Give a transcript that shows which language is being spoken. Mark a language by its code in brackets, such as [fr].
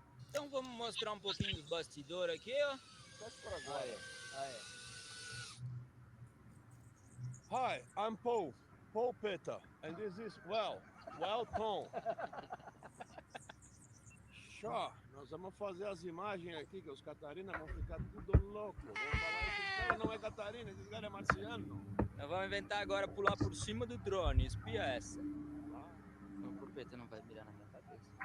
[pt] Então vamos mostrar um pouquinho dos bastidores aqui, ó. Posso por agora. Aí. [en] Hi, I'm Paul Peta, and this is Tom. [pt] Xó, nós vamos fazer as imagens aqui, que os Catarina vão ficar tudo louco. Vão falar, esse cara não é Catarina, esse cara é marciano. Nós vamos inventar agora pular por cima do drone, espia essa. O Porpeta não vai mirar na minha cabeça.